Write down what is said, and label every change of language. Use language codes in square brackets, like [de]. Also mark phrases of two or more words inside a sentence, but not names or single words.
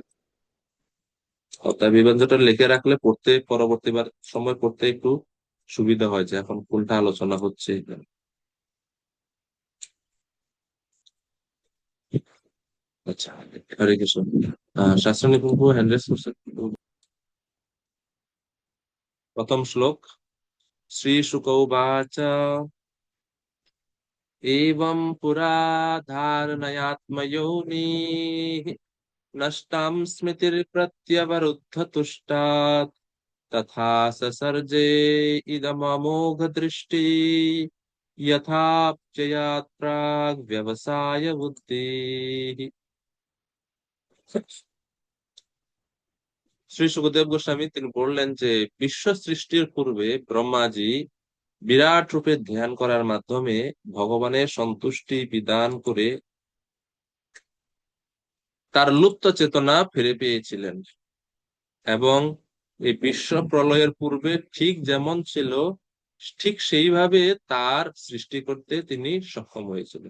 [bn] অধ্যায় বিভাজনটা লিখে রাখলে পড়তে পরবর্তীবার সময় পড়তে একটু সুবিধা হয় যে এখন কোনটা আলোচনা হচ্ছে এখানে। আচ্ছা, হরে কৃষ্ণ। শাস্ত্র নিপুঙ্খ [en] hand raise [bn] করছেন। প্রথম শ্লোক। [sa] শ্রী শুক উবাচ एवं पुरा धारणयात्मयोनिः नष्टां स्मृतिर्प्रत्यवरुद्धतुष्टात् तथा ससर्जे इदममोघ दृष्टि यथाप्ययात् प्राग् व्यवसाय बुद्धिः। [bn] শ্রী সুখদেব গোস্বামী তিনি বললেন যে বিশ্ব সৃষ্টির পূর্বে ব্রহ্মাজি বিরাট রূপে ধ্যান করার মাধ্যমে ভগবানের সন্তুষ্টি বিধান করে তার লুপ্ত চেতনা ফিরে পেয়েছিলেন, এবং এই বিশ্ব প্রলয়ের পূর্বে ঠিক যেমন ছিল ঠিক সেইভাবে তার সৃষ্টি করতে তিনি সক্ষম হয়েছিলেন।